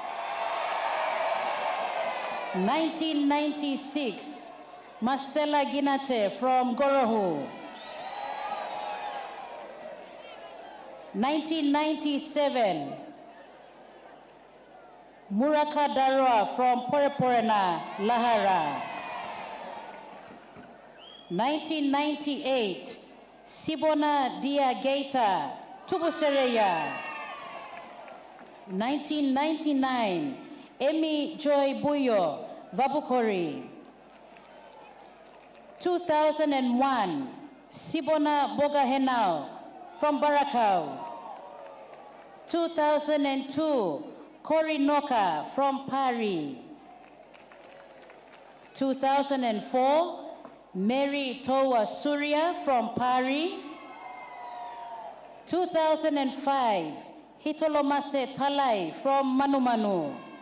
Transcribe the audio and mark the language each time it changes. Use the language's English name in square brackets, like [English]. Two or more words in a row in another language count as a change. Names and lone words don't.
[English] 1996, Marcela Ginate from Gorohu. 1997, Muraka Darwa from Poreporena, Lahara. 1998, Sibona Dia Gaita, Tubusereya. 1999, Emi Joy Buyo, Vabukori. 2001, Sibona Bogahenao from Barakau. 2002, Kori Noka from Pari. 2004, Mary Towa Surya from Pari. 2005, Hitolomase Talai from Manumanu.